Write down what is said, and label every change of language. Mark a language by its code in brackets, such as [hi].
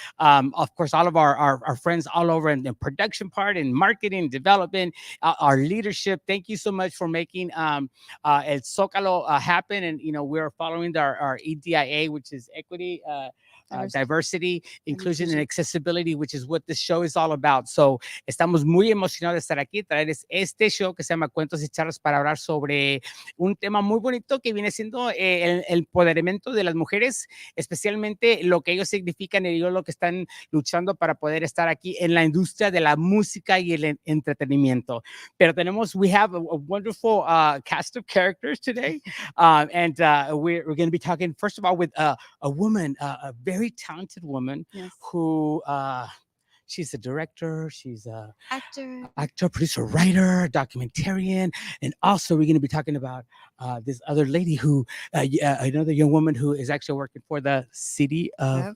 [en] Of course, all of our friends all over in the production part, in marketing, development, our leadership. Thank you so much for making El Zócalo happen. And, we're following our EDIA, which is equity, diversity, inclusion, and accessibility, which is what this show is all about. [es] So, estamos muy emocionados de estar aquí, traerles este show que se llama Cuentos y Charlas para hablar sobre un tema muy bonito que viene siendo el empoderamiento de las mujeres, especialmente lo que ellos significan y lo que están luchando para poder estar aquí en la industria de la música y el entretenimiento. [en] Pero we have a wonderful cast of characters today, and we're going to be talking first of all with a woman, a very talented woman, yes, who she's a director, she's a actor, producer, writer, documentarian, and also we're going to be talking about this other lady who another young woman who is actually working for the city of